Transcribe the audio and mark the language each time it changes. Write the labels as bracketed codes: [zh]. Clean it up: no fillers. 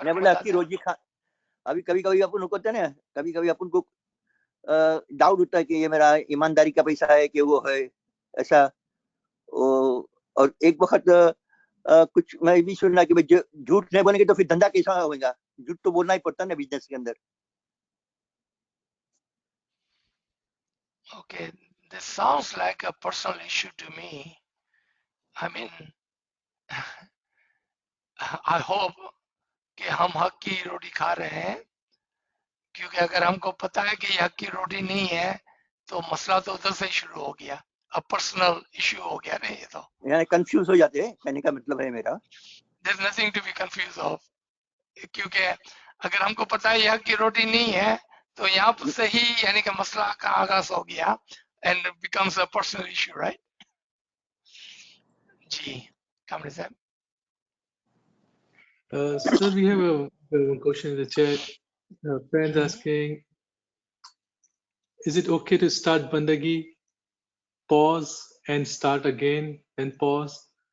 [hi] मैं बोला हक की रोजी अभी कभी कभी अपन को होता है ना कभी कभी अपन को डाउट होता है कि ये मेरा ईमानदारी का पैसा है कि वो है ऐसा और एक वक्त कुछ मैं भी सुनना कि भाई झूठ नहीं बोलेंगे तो फिर धंधा कैसा होगा झूठ तो बोलना ही पड़ता है ना बिजनेस के अंदर [en] Okay, this sounds like a personal issue to me. I mean, I hope [hi] कि हम हक की रोटी खा रहे हैं क्योंकि अगर हमको पता है कि हक की रोटी नहीं है तो मसला तो उधर से शुरू हो गया अब पर्सनल इशू हो गया नहीं ये तो यानी कंफ्यूज हो जाते हैं कहने का मतलब है मेरा [en] there's nothing to be confused of [hi] क्योंकि अगर हमको पता है हक की रोटी नहीं है तो यहाँ से ही यानी कि मसला का आगाज हो गया [en] and it becomes a personal issue, right? [hi] Ji, Kamri Saab. [en] Sir, we have a question in the chat. Friends asking, is it okay to start bandagi, pause and start again, and pause?